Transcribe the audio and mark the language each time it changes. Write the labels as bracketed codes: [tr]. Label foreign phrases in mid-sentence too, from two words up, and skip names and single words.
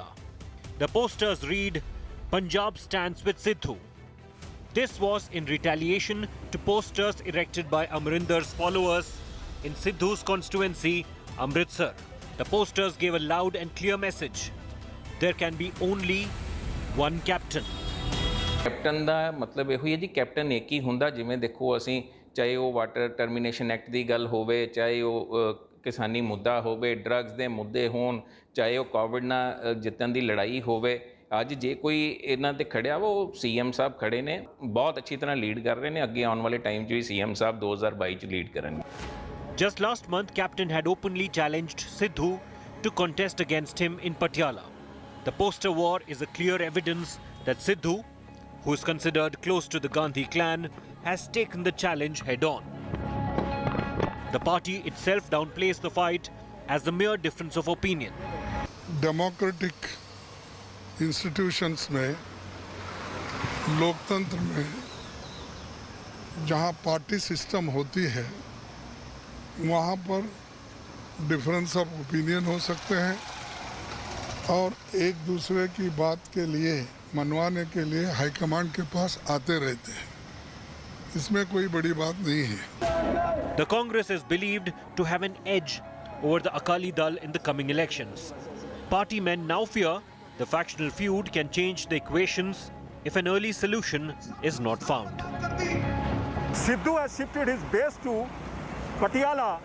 [en] The posters read, "Punjab stands with Sidhu." This was in retaliation to posters erected by Amrinder's followers in Sidhu's constituency, Amritsar. The posters gave a loud and clear message. There can be only one captain. [pa] कैप्टन ਦਾ ਮਤਲਬ ਇਹੋ ਹੀ ਹੈ ਜੀ, ਕੈਪਟਨ ਇੱਕ ਹੀ ਹੁੰਦਾ। ਜਿਵੇਂ ਦੇਖੋ ਅਸੀਂ ਚਾਹੇ ਉਹ [en] water termination act [pa] ਦੀ ਗੱਲ ਹੋਵੇ, ਚਾਹੇ ਉਹ ਕਿਸਾਨੀ ਮੁੱਦਾ ਹੋਵੇ, ਡਰੱਗਸ ਦੇ ਮੁੱਦੇ ਹੋਣ, ਚਾਹੇ ਉਹ ਕੋਵਿਡ ਨਾਲ ਜਿੱਤਣ ਦੀ ਲੜਾਈ ਹੋਵੇ, ਅੱਜ ਜੇ ਕੋਈ ਇਹਨਾਂ ਤੇ ਖੜਿਆ ਉਹ ਸੀਐਮ ਸਾਹਿਬ ਖੜੇ ਨੇ, ਬਹੁਤ ਅੱਛੀ ਤਰ੍ਹਾਂ ਲੀਡ ਕਰ ਰਹੇ ਨੇ। ਅੱਗੇ ਆਉਣ ਵਾਲੇ ਟਾਈਮ 'ਚ ਵੀ ਸੀਐਮ ਸਾਹਿਬ 2022 'ਚ ਲੀਡ ਕਰਨਗੇ। [en] Just last month, Captain had openly challenged Sidhu to contest against him in Patiala. The poster war is a clear evidence that Sidhu, who is considered close to the Gandhi clan, has taken the challenge head-on. The party itself downplays the fight as a mere difference of opinion. democratic institutions [hi] में, लोकतंत्र में जहाँ [en] party system [hi] होती है वहाँ पर [en] difference of opinion [hi] हो सकते हैं और एक दूसरे की बात के लिए मनवाने के लिए हाईकमांड के पास आते रहते हैं। इसमें कोई बड़ी बात नहीं है. [en] The Congress is believed to have an edge over the Akali Dal in the coming elections. Party men now fear the factional feud can change the equations if an early solution is not found. Sidhu has shifted his base to Patiala.